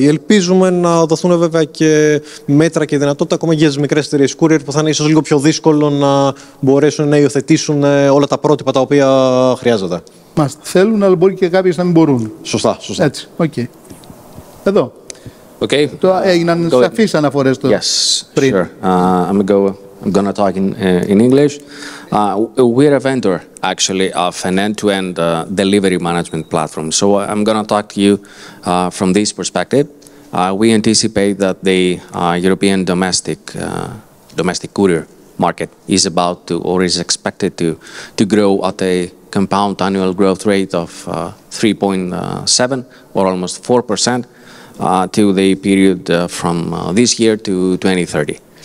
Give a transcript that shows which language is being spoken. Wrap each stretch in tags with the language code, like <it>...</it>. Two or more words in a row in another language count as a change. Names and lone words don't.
<el>Ελπίζουμε να δοθούν βέβαια και μέτρα και δυνατότητα ακόμα για τις μικρές εταιρείες courier που θα είναι ίσως λίγο πιο δύσκολο να μπορέσουν να υιοθετήσουν όλα τα πρότυπα τα οποία χρειάζονται. Μας θέλουν, αλλά μπορεί και κάποιες να μην μπορούν. Σωστά. Έτσι, okay. Εδώ. Okay. Έγιναν σαφείς αναφορές το πριν.</el> <en>Sure. I'm going to talk in English. We're a vendor, actually, of an end-to-end delivery management platform. So I'm going to talk to you from this perspective. We anticipate that the European domestic courier market is about to, or is expected to grow at a compound annual growth rate of 3.7 or almost 4% to the period from this year to 2030.</en>